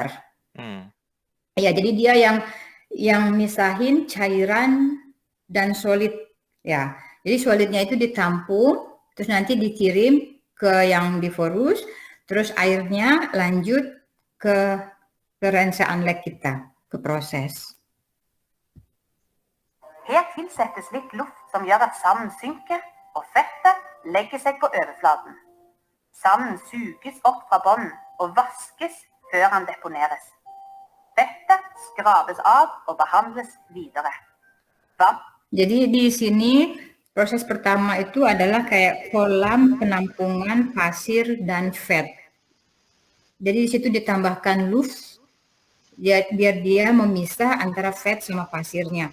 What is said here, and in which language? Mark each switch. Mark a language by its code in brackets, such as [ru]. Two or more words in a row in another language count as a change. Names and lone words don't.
[id] Ya, jadi dia yang misahin cairan dan solid. Ya, jadi solidnya itu ditampung, terus nanti dikirim ke yang diforus, terus airnya lanjut ke renseanlegg kita, ke proses. [no] Her tilsettes litt luft som gjør at sanden synker, og fettet legger seg på overflaten. Sanden suges opp fra bunnen og vaskes før han deponeres. Fettet skrabes av og behandles videre. [id] Jadi di sini proses pertama itu adalah kayak kolam penampungan pasir dan fat. Jadi di situ ditambahkan luft biar dia memisah antara fat sama pasirnya.